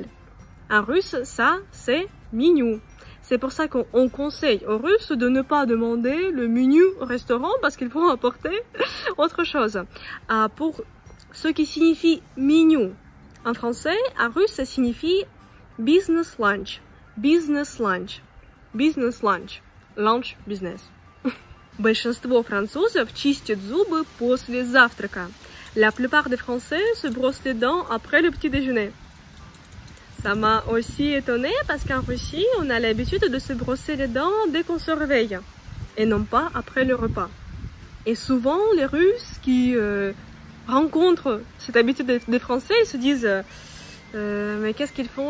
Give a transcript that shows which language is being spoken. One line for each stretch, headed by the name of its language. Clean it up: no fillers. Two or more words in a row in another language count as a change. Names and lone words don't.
French: En russe, ça, c'est menu. C'est pour ça qu'on conseille aux Russes de ne pas demander le menu au restaurant parce qu'ils vont apporter autre chose. Pour ce qui signifie menu en français, en russe, ça signifie
English: business lunch. Business lunch. Business lunch. Lunch business.
Russian: Большинство французов чистят зубы после завтрака.
French: La plupart des Français se brossent les dents après le petit déjeuner. Ça m'a aussi étonnée parce qu'en Russie, on a l'habitude de se brosser les dents dès qu'on se réveille et non pas après le repas. Et souvent, les Russes qui rencontrent cette habitude des Français, ils se disent mais qu'est-ce qu'ils font?